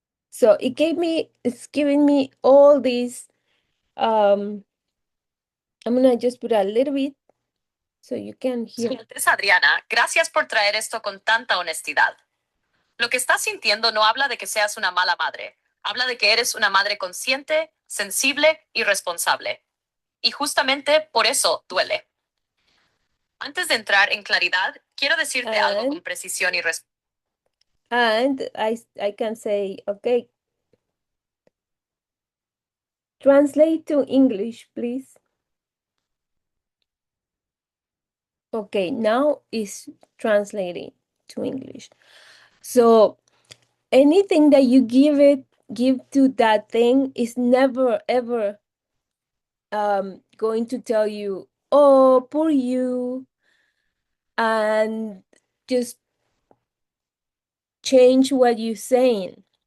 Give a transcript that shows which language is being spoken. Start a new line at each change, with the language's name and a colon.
English: So it's giving me all these, I'm gonna just put a little bit so you can hear.
Spanish: Es Adriana, gracias por traer esto con tanta honestidad. Lo que estás sintiendo no habla de que seas una mala madre. Habla de que eres una madre consciente, sensible y responsable. Y justamente por eso duele. Antes de entrar en claridad, quiero decirte algo con precisión y respeto.
English: And I can say, okay, translate to English, please. Okay, now it's translating to English. So anything that you give to that thing is never ever going to tell you, "Oh, poor you," and just change what you're saying.